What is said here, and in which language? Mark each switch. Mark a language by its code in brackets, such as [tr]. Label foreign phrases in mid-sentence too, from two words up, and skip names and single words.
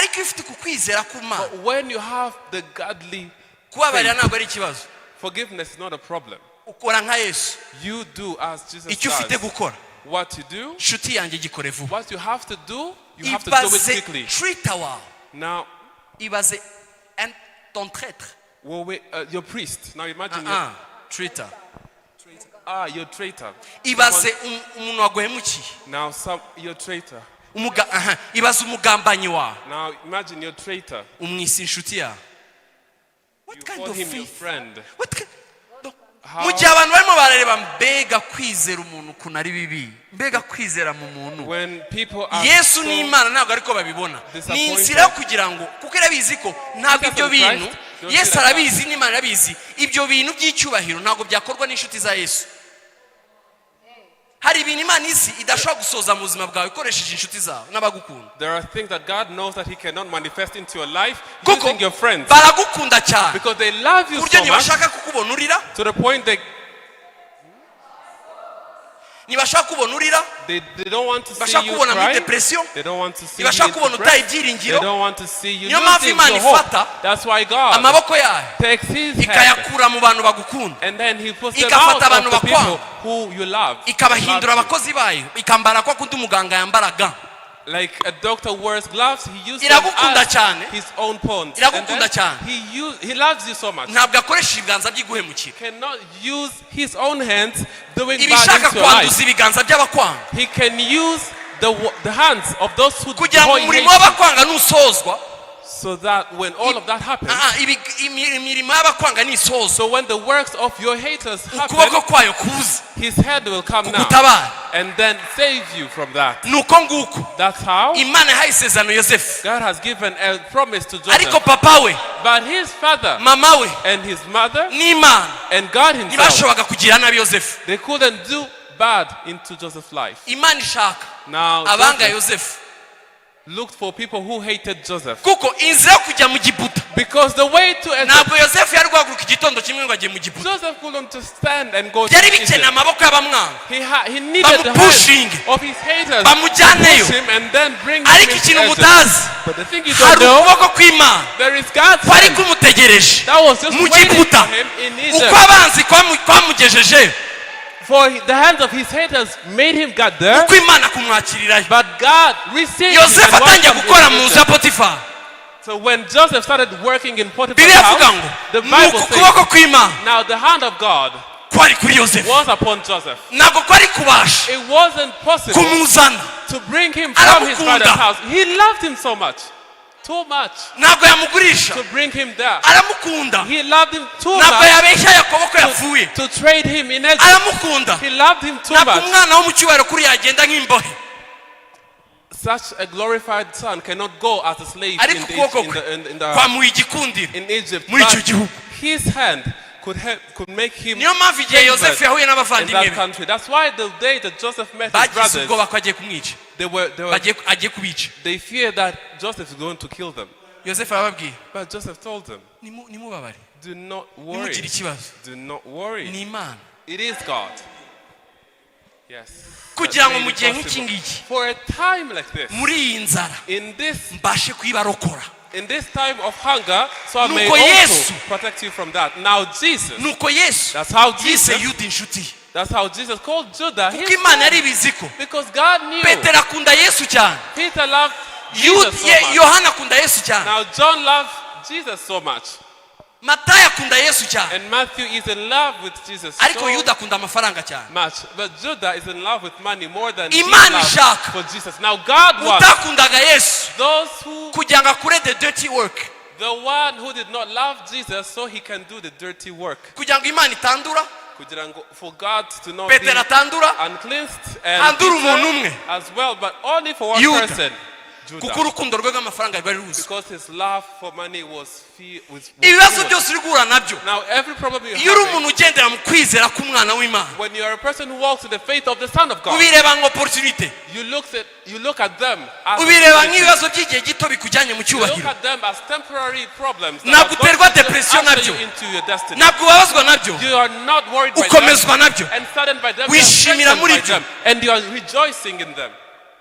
[rw] iyo ufite kukwizera kumana [en] But when you have the godly [rw] kubabarira ntabwo ari ikibazo. [en] forgiveness is not a problem. [rw] Ukora nka Yesu. [en] You do as Jesus [rw] Icyo ufite [en] does. [rw] gukora [en] What you do, [rw] nshuti yanjye gikore vuba. [en] what you have to do, you have to do it [rw] Ibaze [en] quickly. [rw] traitor wawe. [en] Now, [fr] Ibaze ton traître. [en] well, wait, your priest. Now imagine Traitor. your traitor. [rw] Ibaze umuntu waguhemukiye. [en] Now, your traitor. [rw] Ibaze umugambanyi wawe. [en] Now imagine your traitor. [rw] Umwisi inshuti yawe. [en] You What kind call of him your faith? friend. [rw] Mu gihe abantu barimo barareba mbega kwizera umuntu ukuntu ari bibi, mbega kwizera mu muntu, [en] When people are [rw] Yesu n'Imana ntabwo ariko babibona. Ni inzira yo kugira ngo kuko arabizi ko ntabwo ibyo bintu Yesu arabizi n'Imana arabizi ibyo bintu by'icyubahiro ntabwo byakorwa n'inshuti za Yesu. Hari ibintu Imana isi idashobora gusoza mu buzima bwawe ikoresheje inshuti zawe n'abagukunda. [en] There are things that God knows that He cannot manifest into your life using your friends. [rw] Baragukunda cyane. [en] Because they love you so much [rw] ntibashaka kukubona urira. [en] to the point they [rw] ntibashaka kubona urira. [en] They don't want to see [rw] bashaka [en] you [rw] kubona muri [en] cry. depression. They don't want to see you [rw] ntibashaka kubona utaye [en] depressed. [rw] ibyiringiro. [en] They don't want to see you [rw] niyo mpamvu [en] losing [rw] Imana [en] your hope. [rw] ifata [en] That's why God [rw] amaboko yayo [en] takes His hand [rw] ikayakura mu bantu bagukunda, [en] and then He puts them [rw] igafata [en] out [rw] abantu [en] of the people [rw] bakwanga, [en] who you love. [rw] ikabahindura abakozi bayo, ikambara kwa kundi umuganga yambaraga. [en] Like a doctor wears gloves, he uses them [rw] Iragukunda [en] as [rw] cyane. [en] his own pawns. [rw] Iragukunda cyane. [en] He loves you so much. [rw] Ntabwo akoresha ibiganza by'iguhemukira. [en] Cannot use his own hands doing bad [rw] ibishaka [en] into your life. [rw] kwanduza ibiganza by'abakwanga [en] He can use the hands of those who [rw] kugira ngo umurimo w'abakwanga nusozwa, [en] so that when all of that happens, [rw] imirimo y'abakwanga nisozwa, [en] so when the works of your haters happen, [rw] ukuboko kwayo kuza [en] his head will come now [rw] kugutabara. [en] and then save you from that. [rw] Nuko nguko [en] That's how [rw] Imana yahaye isezerano Yosefu, [en] God has given a promise to [rw] ariko [en] Joseph. [rw] papa we, [en] But his father [rw] mama we [en] and his mother [rw] n'Imana [en] and God himself, [rw] ntibashoboraga kugira nabi Yosefu. [en] they couldn't do bad into Joseph's life. [rw] Imana ishaka [en] Now [rw] abanga [en] Joseph [rw] Yosefu [en] looked for people who hated Joseph. [rw] kuko inzira yo kujya mu Giputa, [en] Because the way to Egypt, [rw] ntabwo Yosefu yari guhaguruka igitondo kimwe ngo ajye mu Giputa. [en] Joseph couldn't just stand and go to [rw] Byari bikeneye [en] Egypt. [rw] amaboko y'abamwanga [en] He needed the [rw] bamupushing, [en] help of his haters to [rw] bamujyaneyo. [en] push him and then bring him [rw] Ariko [en] into [rw] ikintu [en] Egypt. [rw] mutazi, [en] But the thing you [rw] hari [en] don't know, [rw] ukuboko kw'Imana [en] there is God's [rw] kwari [en] hand [rw] kumutegereje [en] that was just [rw] mu [en] waiting [rw] Giputa, [en] for him in [rw] uko [en] Egypt. [rw] abanzi kwamugejeje, [en] For the hands of his haters made him get there, [rw] uko Imana kumwakirirayo. [en] but God received him [rw] Yosefu [en] and [rw] atangiye [en] welcomed [rw] gukora [en] him [rw] mu [en] in [rw] nzu ya [en] Egypt. [rw] Potifari, [en] So when Joseph started working in Potiphar's [rw] Bibiliya ivuga [en] house, [rw] ngo [en] the [rw] nuko [en] Bible says, [rw] ukuboko kw'Imana [en] now the hand of God [rw] kwari kuri Yosefu, [en] was upon Joseph. [rw] ntabwo kwari kubasha [en] It wasn't possible [rw] kumuzana, [en] to bring him from his [rw] Aramukunda. [en] father's house. He loved him so much, too much, [rw] ntabwo yamugurisha, [en] to bring him there. [rw] aramukunda, [en] He loved him too [rw] ntabwo [en] much [rw] yabeshya Yakobo ko yapfuye, [en] to trade him in Egypt. [rw] aramukunda. [en] He loved him too [rw] Ntabwo [en] much. [rw] umwana wo mu cyubahiro kuri yagenda nk'imbohe, [en] Such a glorified son cannot go as a slave [rw] ariko ukuboko kwe kwamuha igikundiro [en] in Egypt. [rw] muri icyo [en] But [rw] gihugu. [en] his hand could make him [rw] Niyo mpamvu igihe Yosefu yahuye [en] in [rw] n'abavandimwe [en] that be country. That's why the day that Joseph met his [rw] bagize [en] brothers, [rw] ubwoba ko agiye kumwica, agiye kubica. [en] they feared that Joseph is going to kill them. [rw] Yosefu arababwiye, [en] But Joseph told them, [rw] nimubabare, [en] do not worry. [rw] nimugire ikibazo, [en] Do not worry. [rw] ni Imana. [en] It is God. Yes. [rw] Kugira ngo [en] That [rw] mu [en] made [rw] gihe [en] it [rw] nk'iki [en] possible. [rw] ngiki, [en] For a time like this, [rw] muri iyi nzara [en] in this [rw] mbashe kuyibarokora. [en] time of hunger, so I may [rw] Nuko [en] also [rw] Yesu. [en] protect you from that. Now Jesus, [rw] Nuko Yesu [en] that's how [rw] yise [en] Jesus, [rw] Yuda inshuti, [en] that's how Jesus called Judah his [rw] kuko Imana [en] friend. [rw] yari ibizi ko [en] Because God knew [rw] Petero akunda Yesu cyane, [en] Peter loved Jesus so much. [rw] Yohana akunda Yesu cyane, [en] Now John loved Jesus so much, [rw] Matayo akunda Yesu cyane, [en] and Matthew is in love with Jesus [rw] ariko [en] so [rw] Yuda akunda amafaranga cyane. [en] much. But Judah is in love with money more than [rw] Imana [en] his [rw] ishaka [en] love for Jesus. Now God wants [rw] utakundaga Yesu [en] those who, [rw] kugira ngo akure [en] the dirty work, the one who did not love Jesus, so he can do the dirty work. [rw] kugira ngo Imana itandura, [en] For God to not be [rw] Petero atandura, [en] uncleansed and [rw] handura umuntu [en] Peter [rw] umwe, [en] as well, but only for one [rw] Yuda. [en] person, [rw] kuko [en] Judah. [rw] urukundo rwe rw'amafaranga rwari ruzi. [en] Because his love for money was [rw] Ibibazo byose uri guhura nabyo, [en] Now every problem you [rw] iyo uri [en] have, [rw] umuntu ugendera mu kwizera k'umwana w'Imana, [en] when you are a person who walks in the faith of the Son of God, [rw] ubireba nk'opportunity, [en] you look at them as [rw] ubireba nk'ibibazo by'igihe gito bikujyanye mu [en] you look [rw] cyubahiro, [en] at them as temporary problems that [rw] ntabwo [en] are going [rw] uterwa [en] to just depression usher [rw] nabyo, [en] you into your destiny. [rw] ntabwo ubabazwa nabyo, [en] You are not worried by them [rw] ukomezwa nabyo, [en] and saddened by them, you are [rw] wishimira [en] strengthened [rw] muri [en] by [rw] byo. [en] them, and you are rejoicing in them.